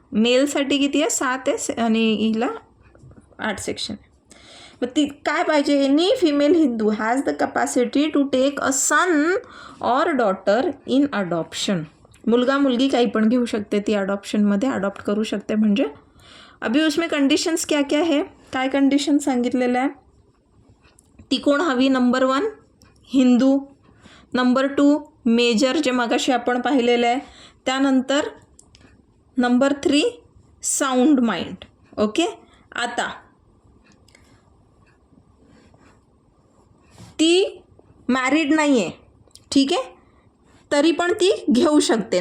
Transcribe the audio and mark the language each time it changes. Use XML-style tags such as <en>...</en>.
<mr>मेलसाठी किती आहे? 7 आहे आणि हिला 8 सेक्शन आहे. मग ती काय पाहिजे?</mr> <en>Any female Hindu has the capacity to take a son or daughter in adoption.</en> <mr>मुलगा मुलगी काही पण घेऊ शकते ती, अडॉप्शनमध्ये अडॉप्ट करू शकते.</mr> <hi>म्हणजे अभी उसमें कंडिशन्स क्या क्या है?</hi> <mr>काय कंडिशन सांगितलेलं आहे? ती कोण हवी? नंबर 1 हिंदू, नंबर 2 मेजर जे मगाशी आपण पाहिलेलं आहे, त्यानंतर नंबर 3 साऊंड माइंड. ओके, आता ती मॅरिड नाही आहे, ठीक आहे, तरी पण ती घेऊ शकते.</mr>